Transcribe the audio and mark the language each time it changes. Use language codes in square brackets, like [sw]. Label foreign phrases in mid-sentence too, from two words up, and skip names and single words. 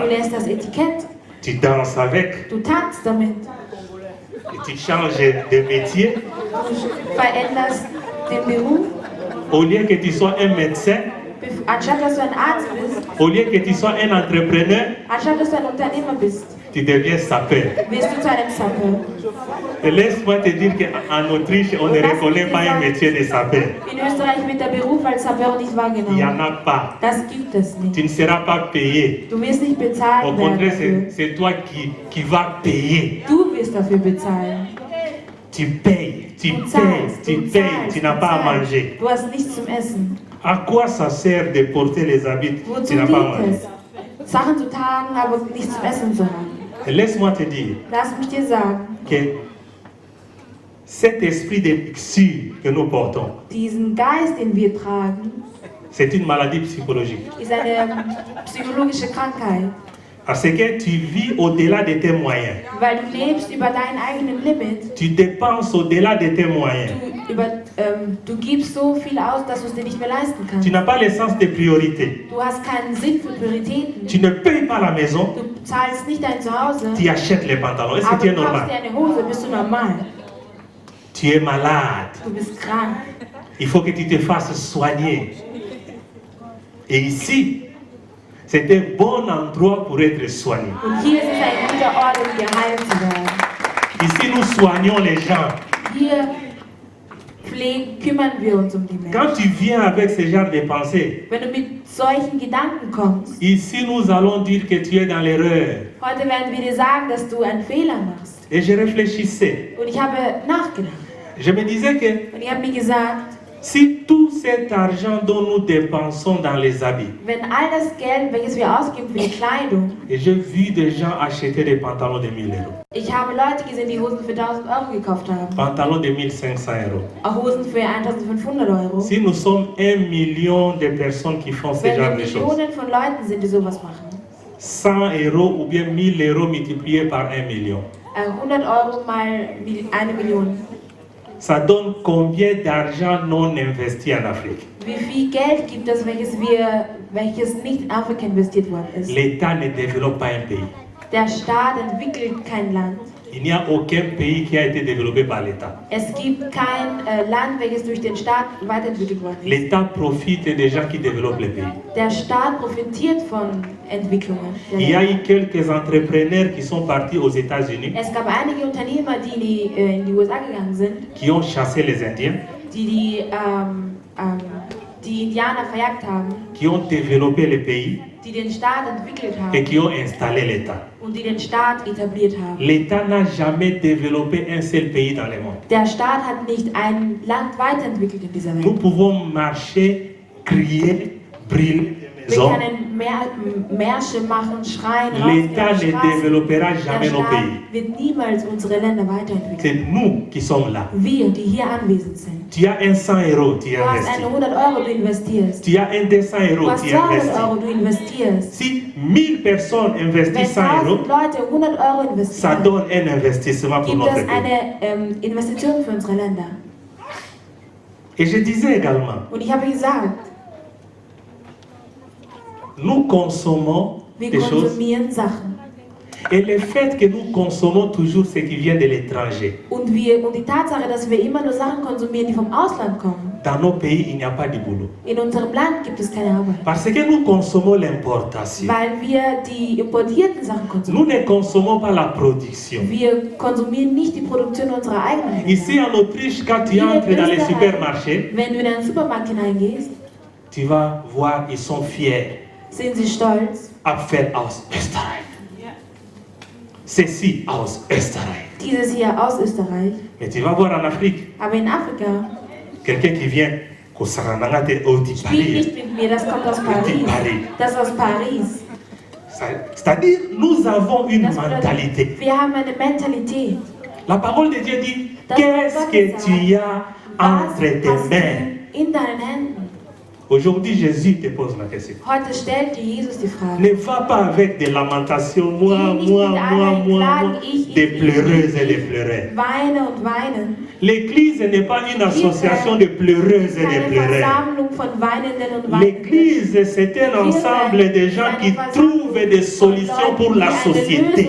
[de] du lässt das Etikett, [fr] tu danses avec, [de] du tanzt damit, [fr] et tu changes de métier. [de] du veränderst den Beruf. [fr] Au lieu que tu sois un médecin, [de] Anstatt dass du ein Arzt bist, [fr] au lieu que tu sois un entrepreneur, [de] anstatt dass du ein Unternehmer bist, [fr] tu deviens sapeur. [de] wirst du zu einem Sapper. [fr] Et laisse-moi te dire qu'en Autriche, on ne reconnaît pas un métier de sapeur. [de] In Österreich wird der Beruf als Sapper nicht [fr] Il n'y en [de] wahrgenommen. [fr] a pas. [de] Das gibt es [fr] Tu [de] nicht. [fr] ne seras pas payé. [de] Du wirst nicht [fr] Au [de] bezahlt werden [fr] contraire, [de] dafür. [fr] c'est toi qui vas payer. [de] Du wirst dafür bezahlen. [fr] tu payes, tu [de] Du [fr] payes, [de] zahlst, [fr] tu [de] du [fr] payes, [de] zahlst, [fr] tu n'as [de] du [fr] pas à [de] zahlst. [fr] manger. [de] Du hast nichts zum Essen. [fr] À quoi ça sert de porter les habits, [de] Wozu [fr] tu n'as pas à [de] dient [fr] manger? [de] es, Sachen zu tragen, aber nichts zum Essen zu haben? [fr] Et laisse-moi te dire [de] Lass mich dir sagen, [fr] que cet esprit de luxure que nous portons, [de] diesen Geist, den wir tragen, [fr] c'est une maladie psychologique. [de] ist eine psychologische Krankheit, [fr] Parce que tu vis au-delà de tes moyens. [de] weil du lebst über deinen eigenen Limit. [fr] Tu dépenses au-delà de tes moyens. [de] Du gibst so viel aus, dass du es dir nicht mehr leisten [fr] Tu [de] kannst. [fr] n'as pas le sens de priorité. [de] Du hast keinen Sinn für Prioritäten. [fr] Tu ne payes pas la maison, [de] Du zahlst nicht dein Zuhause, [fr] tu achètes les pantalons. Est-ce que [de] aber [fr] tu es [de] du kaufst [fr] normal? [de] dir eine Hose, bist du normal. [fr] Tu es malade. [de] Du bist krank. [fr] Il faut que tu te fasses soigner. Et ici, c'est un bon endroit pour être soigné. [de] Und hier ist es ein guter Ort, um geheilt zu werden. [fr] Ici, nous soignons les gens. [de] Hier kümmern wir uns um die Menschen. [fr] Quand tu viens avec ce genre de pensée, [de] Wenn du mit solchen Gedanken kommst, [fr] ici, nous allons dire que tu es dans l'erreur. [de] heute werden wir dir sagen, dass du einen Fehler machst. [fr] Et je réfléchissais. [de] Und ich habe nachgedacht. [fr] Je me disais que [de] Und ich habe mir gesagt, [fr] si tout cet argent dont nous dépensons dans les habits, [de] wenn all das Geld, welches wir ausgeben für die Kleidung, [fr] et j'ai vu des gens acheter des pantalons de 1000 euros, [de] ich habe Leute gesehen, die Hosen für 1000 Euro gekauft haben, [fr] pantalons de 1500 euros. [de] auch Hosen für 1500 Euro. [fr] Si nous sommes 1 million de personnes qui font ce [de] Wenn [fr] genre [de] wir [fr] de choses, [de] Millionen von Leuten sind, die sowas machen, [fr] 100 euros ou bien 1000 euros multipliés par 1 million, [de] 100 Euro mal 1 Million. [fr] ça donne combien d'argent non investi en Afrique? [de] Wie viel Geld gibt es, welches nicht in Afrika investiert worden ist? [fr] L'État ne développe pas un pays. [de] Der Staat entwickelt kein Land. [fr] Il n'y a aucun pays qui a été développé par l'État. [de] Es gibt kein Land, welches durch den Staat weiterentwickelt worden ist. [fr] L'État profite des gens qui développent le pays. [de] Der Staat profitiert von Entwicklungen. der [fr] Il y a [de] Länder. [fr] eu quelques entrepreneurs qui sont partis aux États-Unis, [de] Es gab einige Unternehmer, die in die USA gegangen sind, [fr] qui ont chassé les Indiens, [de] die Indianer verjagt haben, [fr] qui ont développé le pays [de] die den Staat entwickelt [fr] et [de] haben [fr] qui ont installé l'État. [de] und die den Staat etabliert haben. [fr] L'État n'a jamais développé un seul pays dans le monde. [de] Der Staat hat nicht ein Land weiterentwickelt in dieser [fr] Nous [de] Welt. [fr] pouvons marcher, crier, brûler des [de] Wir [fr] maisons. [de] können Märsche machen, schreien, [fr] L'État [de] rausgehen, [fr] ne [de] Straßen. [fr] développera [de] Der [fr] jamais nos pays. [de] Staat wird niemals unsere Länder weiterentwickeln. [fr] C'est nous qui sommes là. [de] Wir, die hier anwesend sind. [fr] Tu as un 100 euros, tu [de] Du hast [fr] investis. [de] eine 100 Euro, du investierst. [fr] Tu as un 200 [de] Du [fr] euros, [de] hast [fr] tu [de] 200 [fr] investis. [de] Euro, du investierst. [fr] Si 1000 personnes [de] Wenn [fr] investissent 100 [de] 1000 [fr] euros, [de] Leute 100 Euro [fr] ça [de] investieren, [fr] donne un investissement pour [de] gibt [fr] notre [de] es [fr] pays. [de] eine Investition für unsere Länder. [fr] Et je disais également, [de] Und ich habe gesagt, [fr] nous consommons [de] wir [fr] des choses [de] konsumieren Sachen. [fr] et le fait que nous consommons toujours ce qui vient de l'étranger. [de] Und die Tatsache, dass wir immer nur Sachen konsumieren, die vom Ausland kommen. [fr] Dans nos pays, il n'y a pas de boulot. [de] In unserem Land gibt es keine Arbeit. [fr] Parce que nous consommons l'importation. [de] Weil wir die importierten Sachen [fr] Nous [de] konsumieren. [fr] ne consommons pas la production. [de] Wir konsumieren nicht die Produktion unserer eigenen [fr] Ici [de] Länder. [fr] en Autriche, quand tu [de] Hier in [fr] entres dans les [de] Österreich, [fr] supermarchés, [de] wenn du in einen Supermarkt hineingehst, [fr] tu vas voir, ils sont fiers. [de] sind sie stolz. Apfel aus Österreich. Ceci aus Österreich. Dieses hier aus Österreich. [fr] Mais tu vas voir en Afrique, [de] Aber in Afrika [fr] quelqu'un qui vient, [ln] Kosaranangate Oti [de] spielt [fr] Paris. [de] nicht mit mir, das kommt aus Paris. Das ist aus Paris. [fr] C'est-à-dire, nous avons une [de] Das bedeutet, [fr] mentalité. [de] wir haben eine Mentalität. [fr] La parole de Dieu dit, [de] Das [fr] qu'est-ce [de] Wort [fr] que [de] sagt, [fr] tu as [de] Was [fr] entre tes [de] hast [fr] mains? [de] du in deinen Händen? [fr] Aujourd'hui, Jésus te pose la question. [de] Heute stellt dir Jesus die Frage. [fr] Ne va pas avec des lamentations, moi, [de] Geh nicht [fr] moi, [de] mit [fr] moi, [de] allen [fr] moi, [de] Klagen, [fr] moi, [de] ich, [fr] des [de] ich, [fr] pleureuses [de] ich. [fr] et des pleureurs. [de] Weine und weinen. [fr] L'église n'est pas une association de pleureuses et de [de] Keine [fr] pleureurs. [de] Versammlung von Weinenden und Weinenden. [fr] L'église, c'est un ensemble de gens qui trouvent des solutions pour la société.